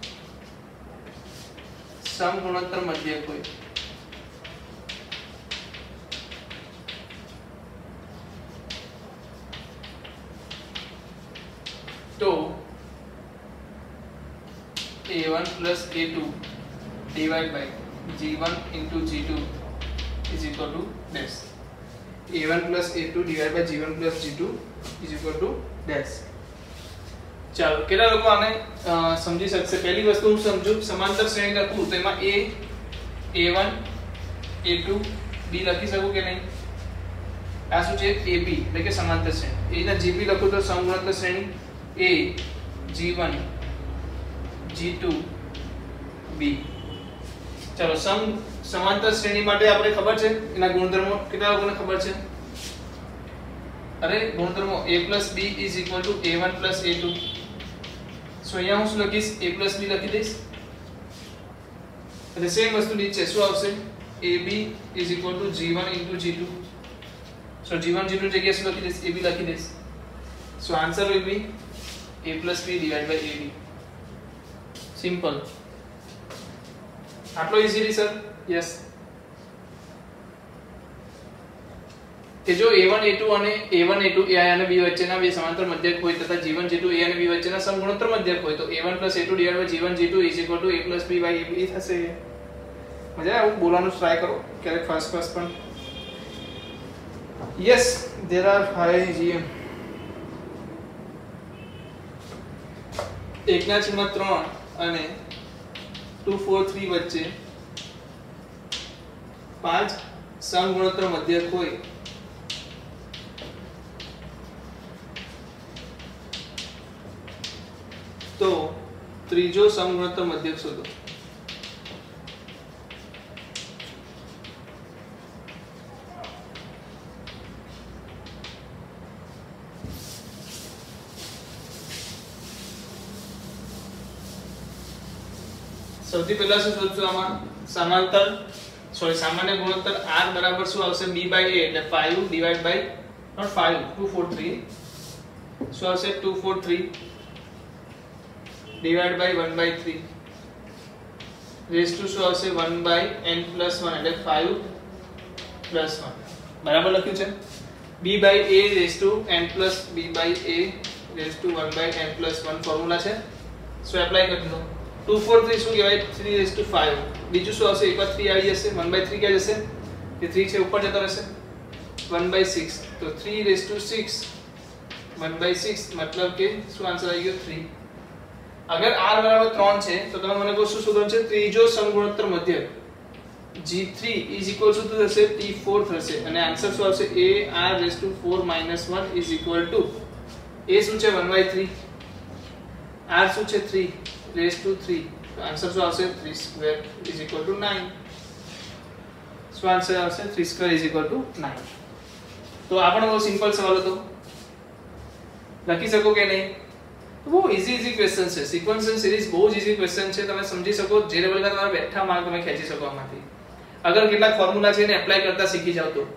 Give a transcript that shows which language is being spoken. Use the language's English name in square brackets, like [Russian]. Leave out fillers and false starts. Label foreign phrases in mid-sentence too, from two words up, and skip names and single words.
[Gujarati] સમગુણોત્તર મધ્યક હોય, તો [English] a1 plus a2 divided by G1 into G2 is equal to dash. A1 plus A2 divided by G1 plus G2 is equal to dash. [Gujarati] ચાલો કેટલા લોકો આને સમજી શકશે? પહેલી વસ્તુ હું સમજુ, સમાંતર શ્રેણી લખું તો એમાં A A1 A2 B લખી શકું કે નહીં? આ શું છે? AB એટલે કે સમાંતર શ્રેણી. A ના GB લખું તો સમગુણોત્તર શ્રેણી A G1 G2 B. ચાલો સમાંતર શ્રેણી માટે આપણે ખબર છે એના ગુણધર્મો, કેટલા લોકોને ખબર છે? અરે ગુણધર્મો [English] A plus B is equal to A1 plus A2. [Gujarati] સો અહીંયા હું શું લખીશ? A plus B લખી દઈશ. એટલે સેમ વસ્તુ નીચે શું આવશે? [English] AB is equal to G1 into G2. [Gujarati] સો G1 G2 જગ્યાએ શું લખી દઈશ? AB લખી દઈશ. [English] So answer will be A plus B divided by AB. [Gujarati] સિમ્પલ. આટલો ઈઝીલી સર? યસ. કે જો A1 A2 અને A1 A2 A અને B વચ્ચેના બે સમાંતર મધ્યક હોય તથા G1 G2 A અને B વચ્ચેના સમગુણોત્તર મધ્યક હોય તો A1 A2 [English] divided by G1 G2 is equal to A plus B by AB [Gujarati] થશે. મજા આવું બોલવાનું ટ્રાય કરો ક્યારેક ફાસ્ટ પણ. [English] યસ there are 5 GM. [Gujarati] 1/3 અને 243 વચ્ચે 5 સમગુણોત્તર મધ્યક હોય તો ત્રીજો સમગુણોત્તર મધ્યક શોધો. સૌથી પહેલા શું શોધશું આમાં? સમાંતર સામાન્ય ગુણોત્તર R બરાબર શું આવશે? [English] B by A એટલે 5 divided by not 5 243 [Gujarati] શું આવશે? [English] 243 divided by 1 by 3 raised to [Gujarati] શું આવશે? 1 [English] by n plus [Gujarati] 1 એટલે 5 plus 1 બરાબર લખ્યું છે. [English] B by A raised to n plus B by A raised to 1 by n plus 1 ફોર્મ્યુલા છે. [Gujarati] સો એપ્લાય કરી દો. 243 શું કહેવાય? 3 [English] raised to [Gujarati] 5. બીજું શું આવશે? એકવાર 3 આવી જશે. 1 by 3 ક્યાં જશે? એ 3 છે ઉપર જતો રહેશે. 1 by 6 તો 3 [English] raised to [Gujarati] 6 1 by 6 मतलब કે શું આન્સર આવી ગયો? 3. અગર R બરાબર 3 છે તો તમે મને કહો શું શોધવાનું છે? ત્રીજો સમગુણોત્તર મધ્યક G3 [English] is equal to [Gujarati] થશે T4 થશે અને આન્સર શું આવશે? [English] A R raised to 4 minus 1 is equal to A [Gujarati] શું છે? 1 by 3 R શું છે? 3 [English] raised to [Gujarati] 3 તો આન્સર શું આવશે? [English] 3 square is equal to 9. [Gujarati] શું આન્સર આવશે? [English] 3 square is equal to 9. [Gujarati] તો આ પણ બહુ સિમ્પલ સવાલ હતો. લખી શકો કે નહીં? તો બહુ [English] easy question [Gujarati] છે. [English] sequential series [Gujarati] બહુ જ [English] easy question [Gujarati] છે. તમે સમજી શકો જે લેવલના તમારા બેઠા માર્ક તમે ખેંચી શકો આમાંથી. અગર કેટલાક ફોર્મ્યુલા છે એને એપ્લાય કરતા શીખી જાવ તો.